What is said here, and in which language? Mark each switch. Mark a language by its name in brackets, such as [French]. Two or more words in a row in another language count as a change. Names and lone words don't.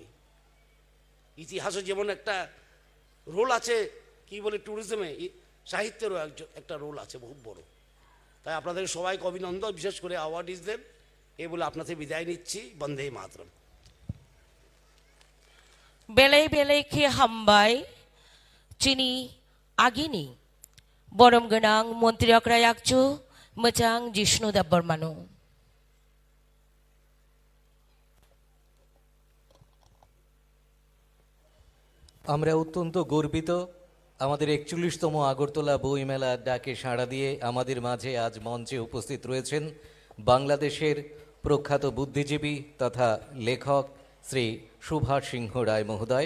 [Bangla] ইতিহাসে যেমন একটা রোল আছে, কি বলে ট্যুরিজমে, সাহিত্যেরও একটা রোল আছে বহু বড়। তাই আপনাদের সবাইকে অভিনন্দন, বিশেষ করে অ্যাওয়ার্ডিজদের। এই বলে আপনাদের বিদায় নিচ্ছি। বন্দে মাতরম। [Kok Borok] বেলাই বেলাইखे हामबाय चिनि आगिनि बरम गोनां मन्त्रि अक्राय आगजु मोजां जिष्णुदेब बर्मानो। [Bangla] আমরা অত্যন্ত গর্বিত আমাদের 41তম আগরতলা বইমেলার ডাকে সাড়া দিয়ে আমাদের মাঝে আজ মঞ্চে উপস্থিত রয়েছেন বাংলাদেশের প্রখ্যাত বুদ্ধিজীবী তথা লেখক শ্রী সুভাষ সিংহ রায় মহোদয়।